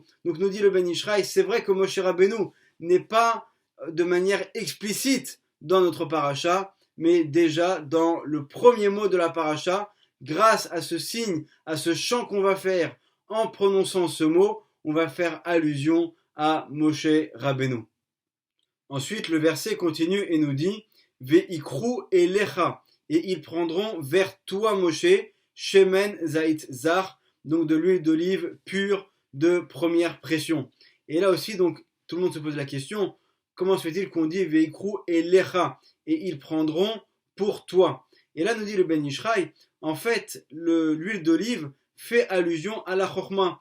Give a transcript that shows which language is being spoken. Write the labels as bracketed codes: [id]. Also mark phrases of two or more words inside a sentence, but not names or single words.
[fr] Donc nous dit le Ben Ishraï, c'est vrai que Moshe Rabbeinu n'est pas de manière explicite dans notre paracha, mais déjà dans le premier mot de la paracha, grâce à ce signe, à ce chant qu'on va faire en prononçant ce mot, on va faire allusion à Moshe Rabbeinu. Ensuite, le verset continue et nous dit [he] ויקחו אליך, [fr] et ils prendront vers toi Moshe [he] שמן זית זך, [fr] donc de l'huile d'olive pure de première pression. Et là aussi, donc, tout le monde se pose la question, comment se fait-il qu'on dit [he] ויקחו אליך, [fr] et ils prendront pour toi? Et là nous dit le Ben Ishraï, en fait, l'huile d'olive fait allusion à la Chochma.